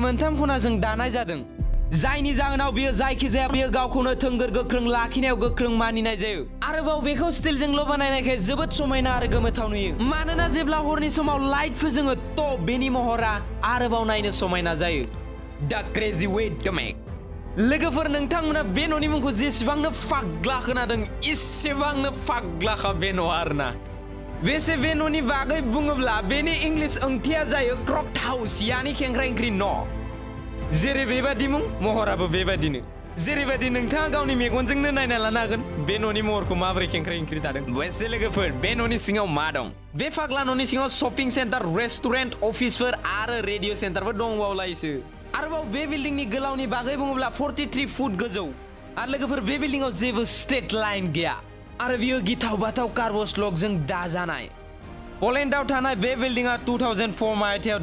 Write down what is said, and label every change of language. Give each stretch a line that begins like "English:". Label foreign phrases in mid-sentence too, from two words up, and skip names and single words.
Bodo: मोनथाम खनाजों दानाय जादों जायनि जाहोनाव बियो जायखिजाया बियो गावखौनो थोंगोर गोख्रों लाखिनायाव गोख्रों मानिनाय जायो आरोबाव बेखौ स्टिलजोंल' बानायनायखाय जोबोद समायना आरो गोमोथाव नुयो मानोना जेब्ला हरनि समाव लाइट फोजोङो थ' बेनि महरा आरोबाव नायनो समायना जायो
English: the crazy way to make
Bodo: लोगोफोर नोंथांमोना बे न'नि मुंखौ जेसेबांनो फाग्ला खोनादों एसेबांनो फाग्लाखा बे न'आ आरोना बेसे बे न'नि बागै बुङोब्ला बेनि इंलिश ओंथिया जायो
English: crooked house
Bodo: यानि खेंख्रा-खेंख्रि न' जेरै बेबादि मुं महराबो बेबादिनो जेरैबादि नोंथाङा गावनि मेगनजोंनो नायना लानो हागोन बे न'नि महरखौ माबोरै खेंख्रा-खेंख्रि दादों बेसे लोगोफोर बे न'नि सिङाव मा दं बे फाग्ला न'नि सिङाव
English: shopping center restaurant officeफोर
Bodo: आरो
English: radio centerफोर
Bodo: दंबावलायोसो आरोबाव बे बिल्डिंनि गोलावनि बागै बुङोब्ला 43 फुट गोजौ आरो लोगोफोर बे बिल्डिंआव जेबो
English: straight line
Bodo: गैया आरो बियो गिथाव बाथाव कार्बस ब्लकजों दाजानाय पोलेन्डआव थानाय बे बिल्डिंआ 2004 मायथाइयाव